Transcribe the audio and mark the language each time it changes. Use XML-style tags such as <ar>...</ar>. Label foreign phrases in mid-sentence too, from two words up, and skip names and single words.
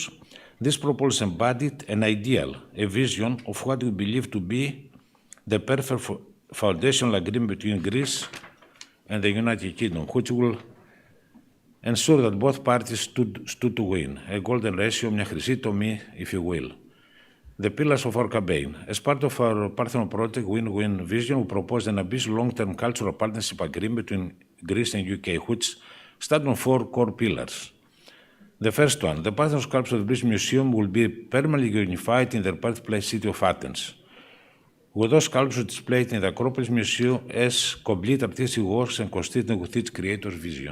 <en>This proposal embodied an ideal, a vision of what we believe to be the perfect foundational agreement between Greece and the United Kingdom, which will ensure that both parties stood to win, a golden ratio,</en> <el>μια χρυσή τομή,</el> <en>if you will. The pillars of our campaign. As part of our Parthenon project win-win vision, we proposed an ambitious long-term cultural partnership agreement between Greece and UK, which stands on 4 core pillars. The first one, the Parthenon sculptures of the British Museum will be permanently unified in their birthplace city of Athens, with those sculptures displayed in the Acropolis Museum as complete artistic works and consistent with its creator's vision.</en>